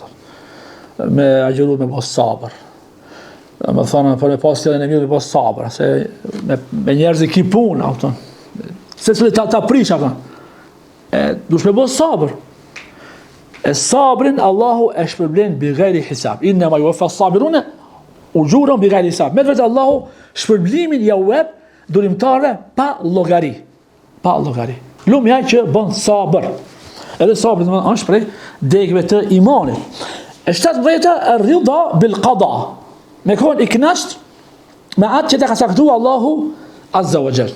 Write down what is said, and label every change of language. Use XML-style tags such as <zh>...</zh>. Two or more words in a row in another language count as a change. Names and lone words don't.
<sq>Me agjëru me bos sabër. Domethënë për me pas tjetën e mirë me bos sabër, se me njerëz që punë ato. Se ta prish atë. Dush me bos sabër. E sabrin Allahu e shpërblen</sq> <ar>بغير حساب. إنما يوفى الصابرون أجرهم بغير حساب.</ar> <sq>Me vetë Allahu shpërblimin ja jep durimtarëve pa llogari. Pa llogari. Lumja që bën sabër. Edhe sabri është prej degëve të imanit.</sq> <ar>E 17 الرضا بالقضاء.</ar> <sq>Me kon i knasht me atë që ta ka caktuar Allahu</sq> <ar>عز وجل.</ar>